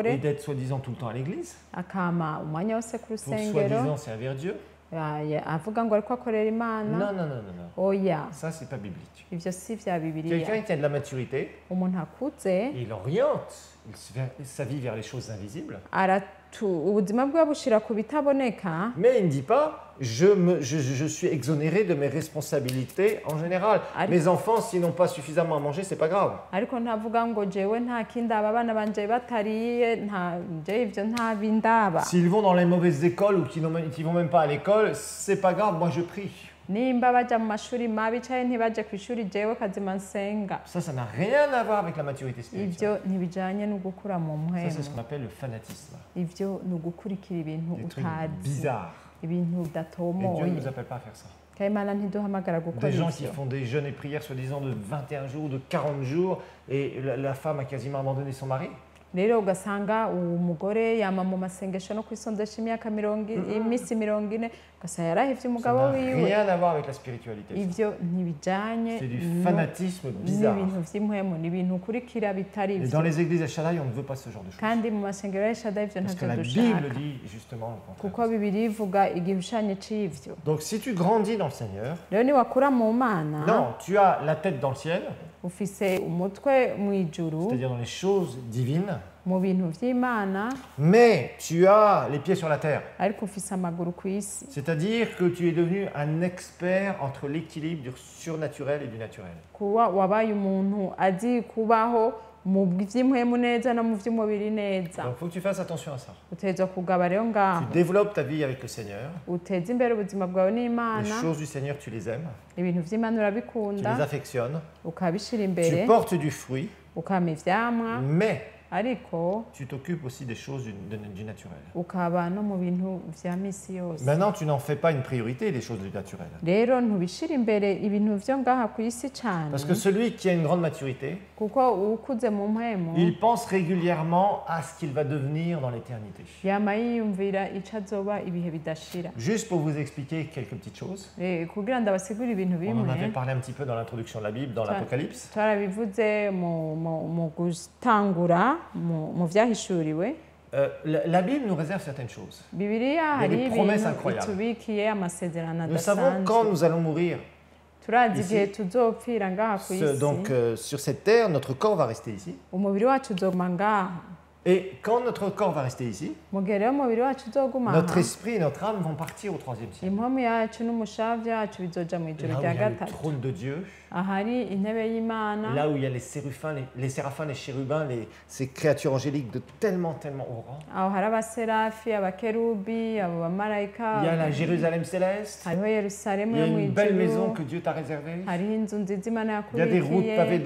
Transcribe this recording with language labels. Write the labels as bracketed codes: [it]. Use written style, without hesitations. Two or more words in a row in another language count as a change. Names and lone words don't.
[fr] et d'être soi-disant tout le temps à l'église, [rn] akama umwanya wose ku [fr] pour [rn] rusengero, [fr] soi-disant servir Dieu. [rn] avuga ngo ariko akorera Imana. [fr] Non. [rn] Oya, [fr] Ça, c'est pas biblique. [rn] ivyo si vya Bibiliya. [fr] Quelqu'un qui a de la maturité, [rn] Umuntu akuze [fr] il oriente sa vie vers les choses invisibles. [rn] ubuzima bwe bushira ku bitaboneka, [fr] Mais il ne dit pas, je suis exonéré de mes responsabilités en général. Mes enfants, s'ils n'ont pas suffisamment à manger, c'est pas grave. [rn] ariko ntavuga ngo jewe nta kindi aba bana banje batariye, je ivyo ntabindaba. [fr] S'ils vont dans les mauvaises écoles ou qu'ils vont même pas à l'école, c'est pas grave, moi je prie. [rn] Nimba baja mu mashuri mabi canke ntibaje kw'ishuri, jewe kazima nsenga. [fr] Ça n'a rien à voir avec la maturité spirituelle. [rn] Ivyo ntibijanye no gukura mu [fr] Ça, c'est ce [rn] mpwemu. [fr] qu'on appelle le fanatisme. [rn] Ivyo ni ugukurikira ibintu [fr] Des trucs [rn] utazi, [fr] bizarres. [rn] ibintu [fr] Et Dieu ne [rn] udatomoye. [fr] nous appelle pas à faire ça. [rn] Kandi Imana ntiduhamagara gukora [fr] Des gens qui [rn] ivyo. [fr] font des jeûnes et prières soi-disant de 21 jours, de 40 jours, et la femme a quasiment abandonné son mari. [rn] rero ugasanga umugore yama mu masengesho no kwisondesha imyaka iminsi 40 ugasanga yarahevye [fr] Ça [rn] umugabo [fr] n'a [rn] wiwe. [fr] rien à voir avec la spiritualité. ça. [rn] Ivyo ntibijanye [fr] C'est du fanatisme bizarre. [rn] n'ibintu vy'impwemu, ni ibintu ukurikira bitari [fr] Et [rn] ivyo. [fr] dans les églises à Shaddai, on ne veut pas ce genre de choses. [rn] Kandi mu masengero ya Shaddai ivyo [fr] Parce que [rn] ntavyo [fr] la [rn] dushaka. [fr] Bible dit justement le contraire. [rn] Kuko Bibiliya ivuga igishushanyo c'ivyo. [fr] Donc si tu grandis dans le Seigneur, [rn] Rero niwakura mu Mana [fr] non, tu as la tête dans le ciel, [rn] ufise umutwe mw'ijuru [fr] c'est-à-dire dans les choses divines, [rn] mu bintu vy'Imana [fr] mais tu as les pieds sur la terre. [rn] ariko ufise amaguru kw'isi. [fr] C'est-à-dire que tu es devenu un expert entre l'équilibre du surnaturel et du naturel. [rn] Kuba wabaye umuntu azi kubaho mu vy'impwemu neza no mu vy'umubiri neza. [fr] Donc il faut que tu fasses attention à ça. [rn] Uteza kugaba rero [fr] Tu [rn] ngaho [fr] développes ta vie avec le Seigneur. [rn] uteza imbere ubuzima bwawe [fr] Les [rn] n'Imana, [fr] choses du Seigneur, tu les aimes, [rn] ibintu vy'Imana [fr] tu [rn] urabikunda [fr] les affectionnes, [rn] ukabishira [fr] tu [rn] imbere [fr] portes du fruit, [rn] ukama ivyamwa, [fr] mais [rn] ariko [fr] tu t'occupes aussi des choses du naturel. [rn] ukaba no mu bintu vya misi yose. [fr] Maintenant, tu n'en fais pas une priorité, les choses du naturel. [rn] Rero ntubishira imbere ibintu vyo ngaha ku isi cane, [fr] Parce que celui qui a une grande maturité, [rn] kuko ukuze mu mpwemu [fr] il pense régulièrement à ce qu'il va devenir dans l'éternité. [rn] yama yiyumvira ico azoba ibihe bidashira. [fr] Juste pour vous expliquer quelques petites choses, [rn] Kugira ndabasigurire ibintu [fr] on en avait [rn] bimwe [fr] parlé un petit peu dans l'introduction de la Bible, dans l'Apocalypse. [rn] twarabivuze mu gutangura mu vyahishuriwe. [fr] La Bible nous réserve certaines choses. [rn] Bibiliya [fr] Il y a des [rn] hari [fr] promesses [rn] ibintu [fr] incroyables. [rn] itubikiye amasezerano [fr] Nous savons quand [rn] adasanzwe. [fr] nous allons mourir. [rn] Turazi [fr] ici, [rn] igihe tuzopfira ngaha ku isi, [fr] Donc sur cette terre, notre corps va rester ici. [rn] umubiri wacu uzoguma ngaha. [fr] Et quand notre corps va rester ici, [rn] Mu gihe rero umubiri wacu uzoguma [fr] notre [rn] aha, [fr] esprit et notre âme vont partir au troisième ciel. [rn] impwemu yacu n'umushavu yacu bizoja mu ijuru [fr] Là où [rn] rya [fr] il y a le [rn] gatatu, [fr] trône de Dieu, [rn] ahari intebe y'Imana, [fr] là où il y a les séraphins, les chérubins, ces créatures angéliques de tellement haut rang. [rn] aho hari abaserafi, abakerubi, abo bamarayika, [fr] Il y a la Jérusalem céleste. [rn] hariho Yerusalemu [fr] Il y a [rn] yo mu [fr] une belle maison [rn] ijuru, [fr] que Dieu t'a réservée. [rn] hariho inzu nziza Imana [fr] Il y a des routes pavées [rn] yakubikiye,